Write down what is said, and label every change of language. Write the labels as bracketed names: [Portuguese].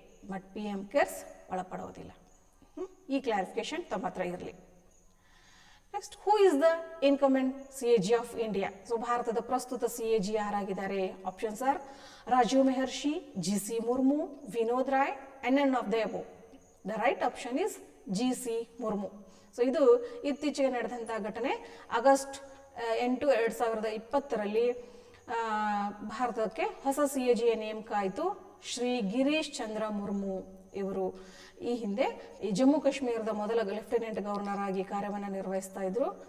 [Kannada] But PM CARES ಒಳಪಡೋದಿಲ್ಲ. ಈ clarification ತಮ್ಮ ಹತ್ರ ಇರಲಿ. [English] Next, who is the incumbent CAG of India? So [Kannada] ಭಾರತದ ಪ್ರಸ್ತುತ CAG ಯಾರಾಗಿದ್ದಾರೆ? [English] Options are Rajiv Mehrishi, GC Murmu, Vinod Rai, and none of the above. The right option is GC Murmu. [Kannada] So ಇದು ಇತ್ತೀಚೆಗೆ ನಡೆದಂಥ ಘಟನೆ. ಆಗಸ್ಟ್ 8, 2020ರಲ್ಲಿ ಭಾರತಕ್ಕೆ ಹೊಸ CAGಯ ನೇಮಕ ಆಯಿತು. ಶ್ರೀ ಗಿರೀಶ್ ಚಂದ್ರ ಮುರ್ಮು ಇವರು ಈ ಹಿಂದೆ ಈ ಜಮ್ಮು ಕಾಶ್ಮೀರದ ಮೊದಲ ಲೆಫ್ಟಿನೆಂಟ್ ಗವರ್ನರ್ ಆಗಿ ಕಾರ್ಯವನ್ನು ನಿರ್ವಹಿಸ್ತಾ ಇದ್ರು.